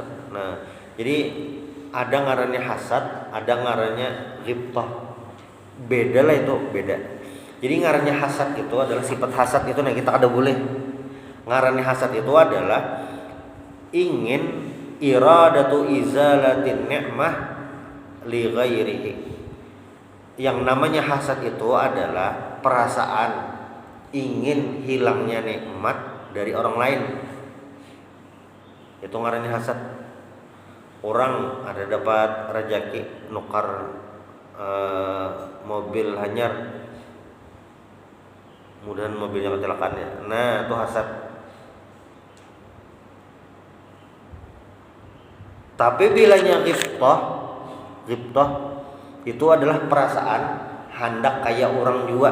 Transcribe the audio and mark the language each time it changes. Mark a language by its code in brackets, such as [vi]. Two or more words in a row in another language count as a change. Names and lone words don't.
[bjn] Nah, jadi ada ngarannya hasad, ada ngarannya ghibtah. Beda lah itu, beda. Jadi ngarannya hasad itu adalah sifat hasad itu nah kita kada boleh. Ngarannya hasad itu adalah ingin [ar] إرادة إزالة النعمة لغيره. [id] Yang namanya hasad itu adalah perasaan ingin hilangnya nikmat dari orang lain. [bjn] Itu ngarannya hasad. Orang ada dapat rezeki nukar mobil hanyar, mudahan mobilnya kecelakaan ya. Nah itu hasad. Tapi bilanya ghibtah itu adalah perasaan hendak kayak orang juga.